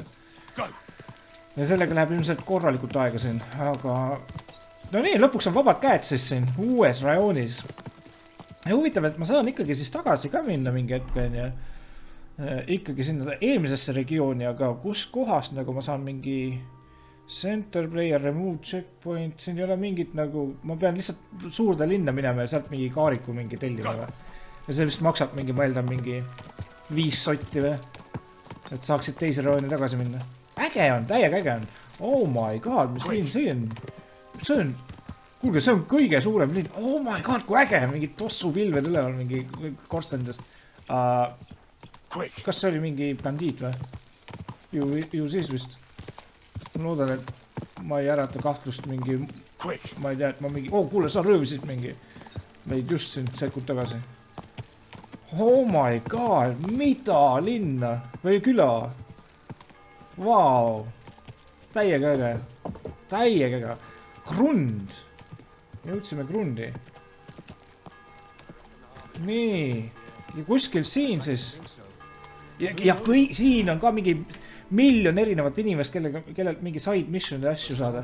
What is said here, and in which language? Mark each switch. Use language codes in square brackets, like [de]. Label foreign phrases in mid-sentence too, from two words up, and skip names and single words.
[et] Ja sellega läheb ilmselt korralikult aega siin, aga no nii, lõpuks on vabad käed siis siin uues rajoonis. Ja huvitav, et ma saan ikkagi siis tagasi ka minna mingi hetken ja ikkagi sinna eelmisesse regiooni, aga kus kohast nagu ma saan mingi [en] center player, remove checkpoint, [et] siin ei ole mingit nagu, ma pean lihtsalt suurde linna minema ja sealt mingi kaariku mingi tellima või. Ja see vist maksab mingi, ma eeldan mingi 5 sotti või, et saaksid teise rajooni tagasi minna. Äge on, täiega äge on. [en] Oh my god, [et] mis linn see on? Kuulge, see on kõige suurem linn. [en] Oh my god, [et] kui äge, mingid tossu pilved üleval, mingi korstendest. Kas see oli mingi bandiit või? Ju siis vist. Ma loodan, et ma ei ärata kahtlust mingi, ma ei tea, et ma mingi, kuule, sa röövisid mingi. Meid just siin sekund tagasi. [en] Oh my god, [et] mida linna või küla? Vau, täiega äge. Grund. Jõudsime grundi. Nii. Ja kuskil siin siis. Ja siin on ka mingi miljon erinevat inimest, kellelt mingi [en] side mission [et] asju saada.